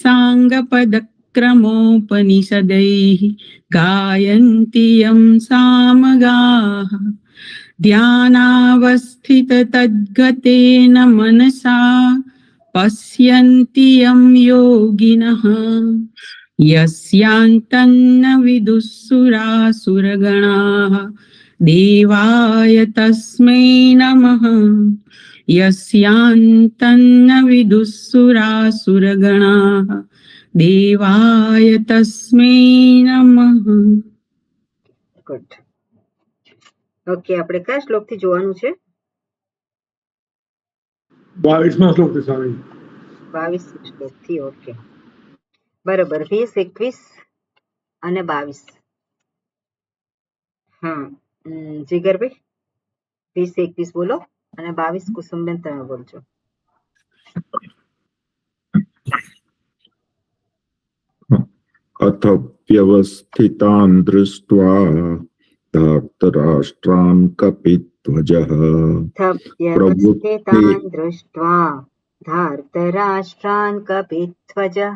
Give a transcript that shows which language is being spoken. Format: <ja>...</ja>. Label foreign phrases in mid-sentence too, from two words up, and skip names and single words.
<sa>साङ्गपदक्रमोपनिषदैः गायन्ति यं सामगाः ध्यानावस्थिततद्गतेन मनसा पश्यन्ति यं योगिनः यस्यान्तन्न विदुःसुरासुरगणाः देवाय तस्मै नमः। यस्यान्तन्न विदुःसुरासुरगणाः देवाय तस्मै नमः।</sa> <gu>ગુડ. ઓકે, આપણે કયા શ્લોકથી જોવાનું છે? 22મા શ્લોકથી સ્વામી. 22 શ્લોકથી. ઓકે, બરોબર. 20, 21 અને 22. હા, જીગરભાઈ 20, 21 બોલો અને 22 કુસુમબેન તમે બોલજો.</gu> <sa>अथ व्यवस्थितान् दृष्ट्वा धार्तराष्ट्रान् कपिध्वजः व्यवस्थितान् दृष्ट्वा धार्तराष्ट्रान् कपिध्वजः.</sa>